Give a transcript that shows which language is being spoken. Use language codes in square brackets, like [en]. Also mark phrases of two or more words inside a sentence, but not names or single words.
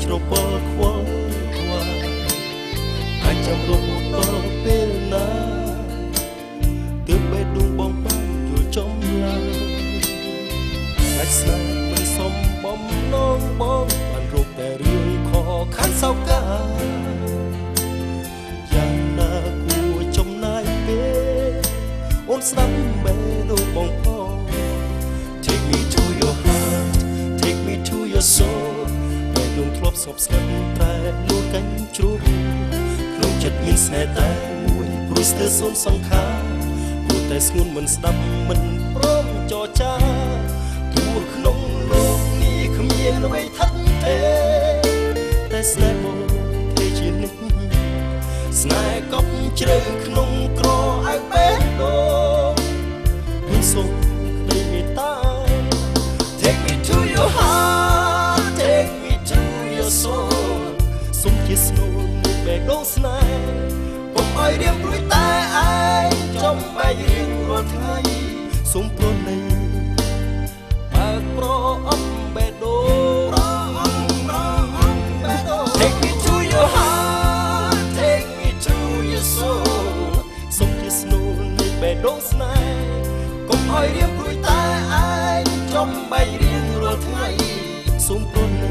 [km] ច្របល់ខ្វល់ខ្វាយអាចចាំរស់ដល់ពេលណាទើបបេះដូងបងបានយល់ចំឡើយអាចស្នេហ៍មិនសមបំណងបងបានរកតែរឿងខកខានសោកកា យ៉ាងណាគួរចំណាយពេលអូនស្ដាប់បេះដូងបងផង [en] Take me to your heart Take me to your soul [km] បេះដូងធ្លាប់សោកស្ងាត់ត្រែលួតកញ្ជ្រោះក្នុងចិត្តមានស្នេហ៍ តែមួយព្រួយស្ទើរសូន្យសង្ខារព្រោះតែស្ងួនមិនស្ដាប់មិនព្រមចរចាទោះក្នុងលោកនេះគ្មានអ្វីថិតថេរតែ ស្នេហ៍បងទេជានិច្ចស្នេហ៍កប់ជ្រៅក្នុងក្រអៅបេះដូងមិនសូមក្តីមេត្តា [en] Take me to your heart Take me to your soul [km] សូមជាស្នូលនៃបេះដូងស្នេហ៍កុំឲ្យរៀងព្រួយតែឯងចំបែករៀងរាល់ថ្ងៃសូមប្រណីបើកប្រអប់បេះដូង [en] Take me to your heart Take me to your soul [km] សូមជាស្នូលនៃបេះដូងស្នេហ៍កុំឲ្យរៀងព្រួយតែឯងចំបែករៀងរាល់ថ្ងៃសូម